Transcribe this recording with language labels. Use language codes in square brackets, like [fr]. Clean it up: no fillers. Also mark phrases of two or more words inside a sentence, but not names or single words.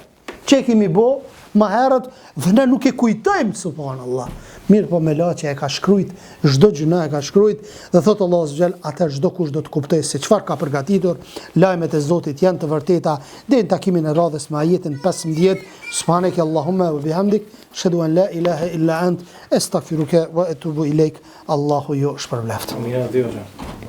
[sq] Që kemi bë më herët dhe ne nuk e kujtojmë, subhanallah. Mirë po me la që e ka shkrujt, çdo gjuna e ka shkrujt, dhe thotë Allah [ar] سبحانه وتعالى, [sq] atë çdo kush do të kuptoj se çfarë ka përgatitur, lajmet e Zotit janë të vërteta, dhe në takimin e radhës me ajetin 15, [ar] سبحانك اللهم وبحمدك أشهد أن لا إله إلا أنت أستغفرك وأتوب إليك. [sq] Allahu ju shpërbleft. Amin.